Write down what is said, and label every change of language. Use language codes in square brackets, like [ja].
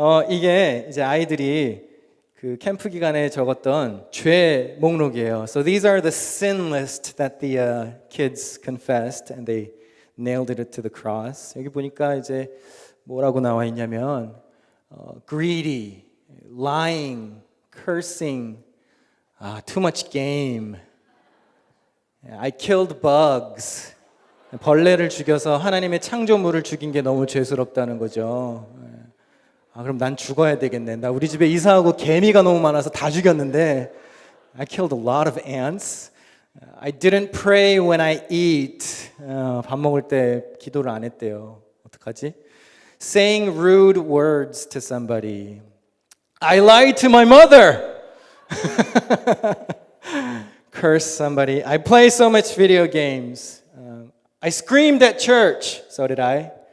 [ko] 이게 이제 아이들이 그 캠프 기간에 적었던 죄 목록이에요. [en] So these are the sin list that the kids confessed, and they nailed it to the cross. [ko] 여기 보니까 이제 뭐라고 나와 있냐면 [en] greedy, lying, cursing, too much game. I killed bugs. [ko] 벌레를 죽여서 하나님의 창조물을 죽인 게 너무 죄스럽다는 거죠. 그럼 난 죽어야 되겠네. 나 우리 집에 이사하고 개미가 너무 많아서 다 죽였는데 [en] I killed a lot of ants. I didn't pray when I eat. [ko] 밥 먹을 때 기도를 안 했대요. 어떡하지? [en] Saying rude words to somebody. I lied to my mother. Curse somebody. I play so much video games. I screamed at church. So did I.